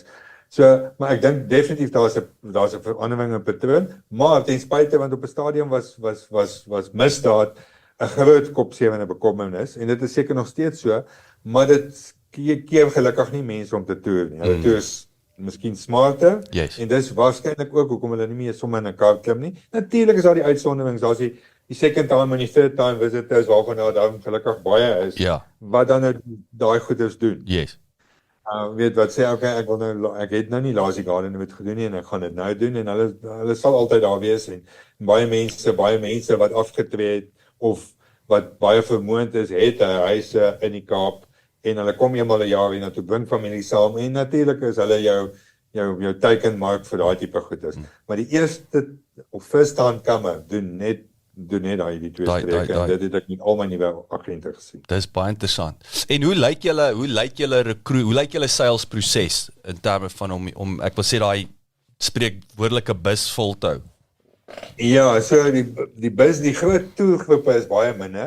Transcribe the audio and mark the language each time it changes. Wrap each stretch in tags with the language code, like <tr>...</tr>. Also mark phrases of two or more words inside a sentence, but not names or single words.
<af>So, maar ek dink definitief daar's 'n verandering in patroon, maar ten spyte want op 'n stadium was misdaad 'n groot kopsewende bekommernis en dit is seker nog steeds so, maar dit keer gelukkig nie mense om te toer nie. Hulle toer is miskien smarter en dis waarskynlik ook hoekom hulle nie meer sommer in 'n kar klim nie. Natuurlik is daar die uitsonderings, daar's die</af> <en>second time</en> <af>en die</af> <en>third time visitors</en> <af>waarvan nou dan gelukkig baie is, Ja, wat dan nou daai goeders doen.</af> <en>yes.</en> <af>Weet wat sê, okay, ek het nou nie Lazy Garden moet gedoen nie en ek gaan dit nou doen en hulle sal altyd daar wees en baie mense wat afgetree het of wat baie vermoënd is, het huise in die Kaap en hulle kom eenmal 'n jaar hiernatoe, bring familie saam en natuurlik is hulle jou teikenmark vir daai tipe goeders. Maar die eerste of</af> <en>first time comer</en> <af>doen net daai die twee streke en dit het ek met al my nuwe agente gesien. Dis baie interessant. En hoe lyk julle salesproses in terme van om ek wil sê daai spreekwoordelike bus vol te hou? Ja, so die groot toergroepe is baie minder.</af>